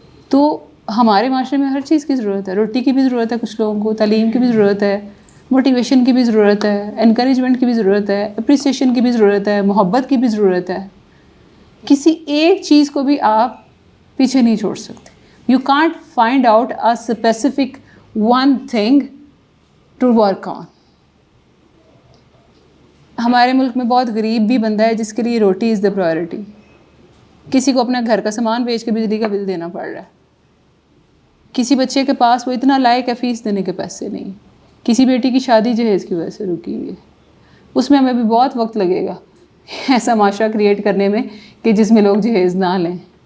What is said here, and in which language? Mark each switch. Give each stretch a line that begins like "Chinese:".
Urdu: تو ہمارے معاشرے میں ہر چیز کی ضرورت ہے. روٹی کی بھی ضرورت ہے کچھ لوگوں کو, تعلیم کی بھی ضرورت ہے, موٹیویشن کی بھی ضرورت ہے, انکریجمنٹ کی بھی ضرورت ہے, اپریسیشن کی بھی ضرورت ہے, محبت کی بھی ضرورت ہے. کسی ایک چیز کو بھی آپ پیچھے نہیں چھوڑ سکتے.
English: You can't find out a specific one thing to work on.
Urdu: ہمارے ملک میں بہت غریب بھی بندہ ہے جس کے لیے روٹی
English: Is the priority.
Urdu: کسی کو اپنا گھر کا سامان بیچ کے بجلی کا بل دینا پڑ رہا ہے. کسی بچے کے پاس وہ اتنا لائق ہے فیس دینے کے پیسے نہیں. کسی بیٹی کی شادی جہیز کی وجہ سے رکی ہوئی ہے. اس میں ہمیں بھی بہت وقت لگے گا ایسا معاشرہ کریٹ کرنے میں کہ جس میں لوگ جہیز نہ لیں.